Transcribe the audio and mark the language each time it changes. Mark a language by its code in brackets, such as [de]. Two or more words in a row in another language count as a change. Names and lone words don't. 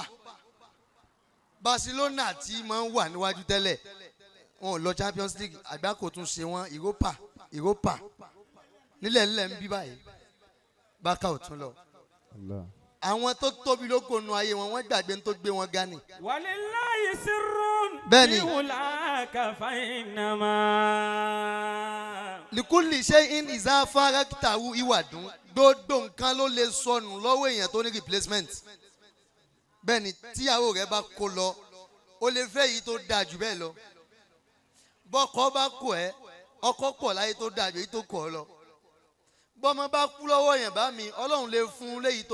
[yo] Barcelona tí máa ń wà níwájú tẹ́lẹ̀ wọn ò lọ Champions League, àgbákò tún ṣe wọ́n Europa nílẹ̀ ńlẹ̀ ń bí báyìí Barca ò tún lọ. àwọn tó tóbi lóko nu ayé wọn, wọ́n gbàgbé tó gbé wọn ga ni. [ar] ولله سر [yo] bẹ́ẹ̀ni [ar] fi علاك فإنما. لكل شيء إذا فارقته عوض. [yo] gbogbo nǹkan ló lè sọnù lọ́wọ́ èèyàn tó ní replacement. bẹ́ẹ̀ni tíyàwó rẹ bá kó lọ, ó lè fẹ́ yìí tó dáa jù bẹ́ẹ̀ lọ. bọ́kọ bá kó ẹ, ọkọ pọ̀ láyé tó dájú èyí tó kọ̀ ọ́ lọ bọ́mọ bá kú lọ́wọ́ yẹn bá mi Ọlọ́run lè fún un léyìí